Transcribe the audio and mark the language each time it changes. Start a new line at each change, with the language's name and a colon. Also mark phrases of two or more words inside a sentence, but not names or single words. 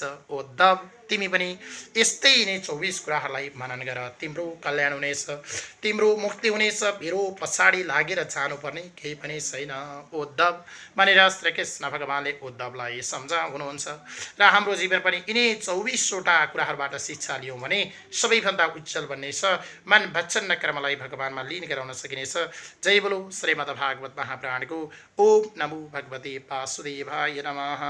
Nepali: उद्धव तिमी पनि यस्तै नै 24 कुराहरूलाई मनन गर, तिम्रो कल्याण हुनेछ, तिम्रो मुक्ति हुनेछ, मेरो पछाडि लागेर जानुपर्ने केही पनि छैन उद्धव भनेर श्रीकृष्ण भगवानले उद्धवलाई सम्झाउनुहुन्छ। र हाम्रो जीवन पनि यिनै 24वटा कुराहरूबाट शिक्षा लियौँ भने सबैभन्दा उज्जवल बन्नेछ। मन भच्छन्न कर्मलाई भगवानमा लीन गराउन सकिनेछ। जय बोलो श्रीमद् भागवत महापुराणको।
Sanskrit: ओम नमो भगवते वासुदेवाय नमः।